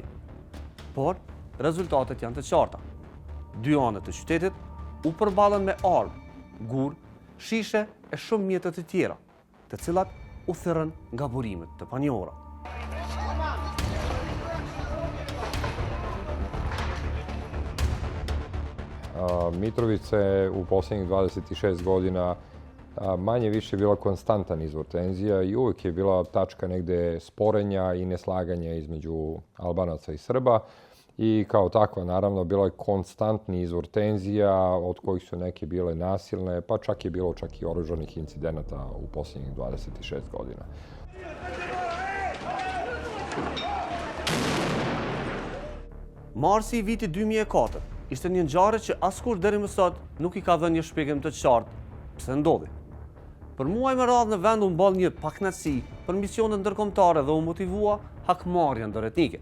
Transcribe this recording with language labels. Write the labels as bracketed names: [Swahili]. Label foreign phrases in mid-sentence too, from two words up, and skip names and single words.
[Albanian] Por rezultatet janë të qarta. Dy anët e qytetit u përballen me armë, gur, shishe e shumë mjetet të tjera, të cilat u thirrën nga burimet të panjohura. [Serbian] Mitrovica u posljednjih 26 godina manje više bila konstantan izvor tenzija i uvijek je bila tačka negde sporenja i neslaganja između Albanaca i Srba. I kao takva, naravno, bila je konstantni izvor tenzija, od kojih su neke bile nasilne, pa čak je bilo i oružanih incidenata u posljednjih 26 godina. [Albanian] Marsi i vitit 2004 ishte një ngjarje që askush deri më sot nuk i ka dhënë një shpjegim të qartë pse ndodhi. Për muaj me radhë në vend u mboll një pakënaqësi për misionet ndërkombëtare dhe u motivua hakmarrja ndërretnike.